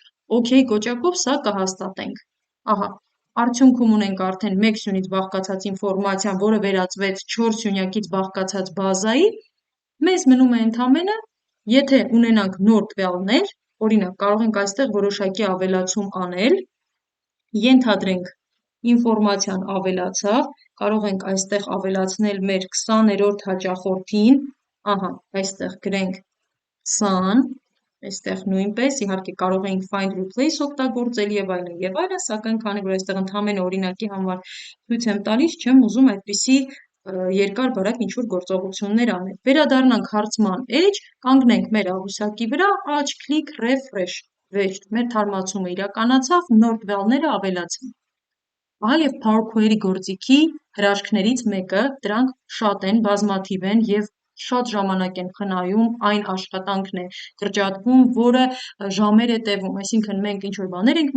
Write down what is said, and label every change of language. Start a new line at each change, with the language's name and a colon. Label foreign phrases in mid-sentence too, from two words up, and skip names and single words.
Armenian: OK կոճակով սա կհաստատենք։ Ահա, արդյունքում ունենք արդեն մեկ սյունից բաղկացած ինֆորմացիան, որը վերածվեց 4 սյունյակից բաղկացած բազայի, մեզ մնում է ընդամենը, եթե ունենանք նոր տվյալներ, օրինակ կարող ենք այստեղ որոշակի ավելացում անել, ենթադրենք ինֆորմացիան ավելացավ, կարող ենք այստեղ ավելացնել մեր 20-րդ հաճախորդին, ահա, այստեղ գրենք 20, այստեղ նույնպես, իհարկե կարող էինք
English: find replace
Armenian: օգտագործել եւ այլն, սակայն քանի որ այստեղ ընդհանրապես օրինակի համար ցույց եմ տալիս, չեմ ուզում այդպիսի երկար բարակ ինչ որ գործողություններ անել։ Վերադառնանք հարցման էջ, կանգնենք մեր աղյուսակի վրա, աջ
English: click refresh,
Armenian: վերջ, մեր թարմացումը իրականացավ, նոր տվյալները ավելացան։ Ահա եւ Power Query գործիքի հրաշքներից մեկը, դրանք շատ են, բազմաթիվ են եւ շատ ժամանակ են խնայում, այն աշխատանքն է կրճատվում, որը ժամեր է տևում, այսինքն մենք ինչ որ բաներ ենք